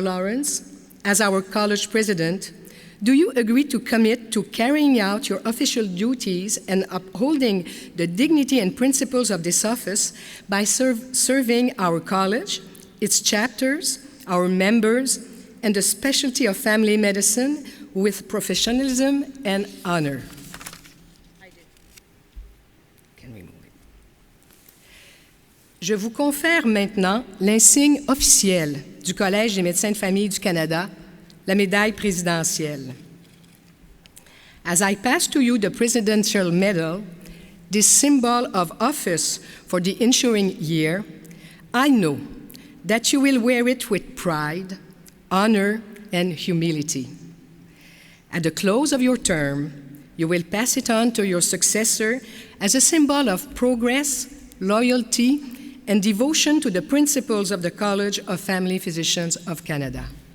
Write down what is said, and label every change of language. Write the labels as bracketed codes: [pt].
[en] Lawrence, as our college president, do you agree to commit to carrying out your official duties and upholding the dignity and principles of this office by serving our college, its chapters, our members, and the specialty of family medicine with professionalism and honor? I do. Can we move it? [fr] Je vous confère maintenant l'insigne officiel du Collège des médecins de famille du Canada, la médaille présidentielle. [en] As I pass to you the Presidential Medal, this symbol of office for the ensuing year, I know that you will wear it with pride, honor, and humility. At the close of your term, you will pass it on to your successor as a symbol of progress, loyalty, and devotion to the principles of the College of Family Physicians of Canada.